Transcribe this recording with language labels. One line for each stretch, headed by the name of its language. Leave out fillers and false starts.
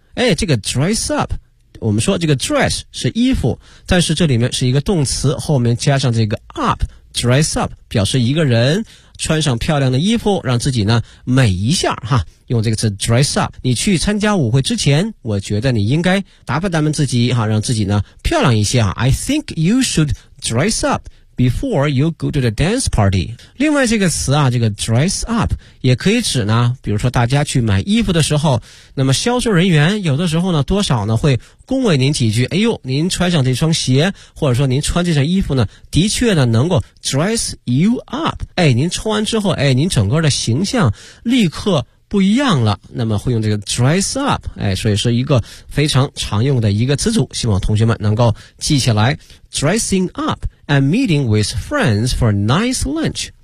Chinese: 哎，这个 dress up，我们说这个 dress 是衣服，但是这里面是一个动词，后面加上这个 up， dress up 表示一个人穿上漂亮的衣服，让自己呢美一下哈。用这个词 dress up， 你去参加舞会之前，我觉得你应该打扮打扮自己哈，让自己呢漂亮一些哈。
English: I think you should dress up before you go to the dance party。
Chinese: 另外这个词啊，这个 dress up 也可以指呢，比如说大家去买衣服的时候，那么销售人员有的时候呢多少呢会恭维您几句，哎呦您穿上这双鞋或者说您穿这件衣服呢的确呢能够
English: dress you up，
Chinese: 哎，您穿完之后，哎，您整个的形象立刻不一样了，那么会用这个 dress up， 哎，所以是一个非常常用的一个词组，希望同学们能够记起来。
English: dressing up and meeting with friends for a nice lunch。